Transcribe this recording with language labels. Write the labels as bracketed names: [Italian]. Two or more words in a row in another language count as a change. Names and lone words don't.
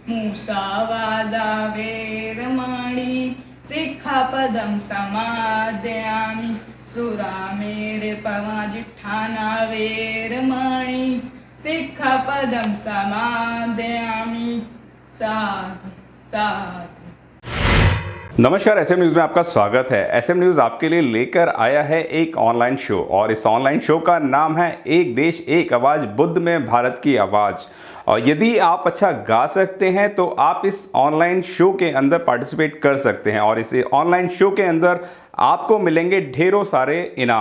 [Pali] Musavada Veramani Sikhapadam Samadhyami Suramere Pavajithana Veramani Sikhapadam Samadhyami Sadhu Sadhu। [Hindi] नमस्कार, एसएम न्यूज़ में आपका स्वागत है। एसएम न्यूज़ आपके लिए लेकर आया है एक [English] online show [Hindi] और इस [English] online show [Hindi] का नाम है एक देश एक आवाज़, बुद्ध में भारत की आवाज़। और यदि आप अच्छा गा सकते हैं तो आप इस [English] online show [Hindi] के अंदर पार्टिसिपेट कर सकते हैं और इस [English] online show [Hindi] के अंदर आपको मिलेंगे ढेरों सारे इनाम।